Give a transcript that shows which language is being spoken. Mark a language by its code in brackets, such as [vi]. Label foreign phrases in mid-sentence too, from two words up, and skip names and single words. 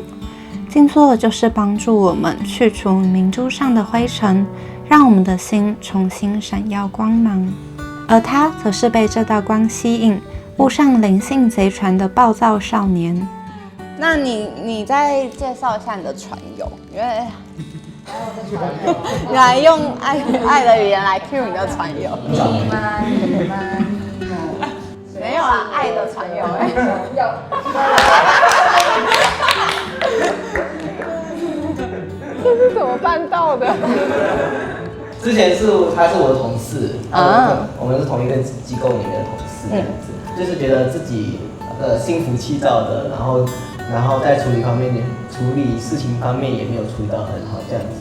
[zh] 靜坐就是幫助我們去除明珠上的灰塵，讓我們的心重新閃耀光芒。而他則是被這道光吸引，誤上靈性賊船的暴躁少年。那你再介紹一下你的船友，因為你來用愛的語言來 cue 你的船友。你嗎？沒有啊，愛的船友這是怎麼辦到的？之前他是我的同事，我們是同一個機構裡面的同事，這樣子，就是覺得自己心浮氣躁的，然後在處理事情方面也沒有處理到很好，這樣子。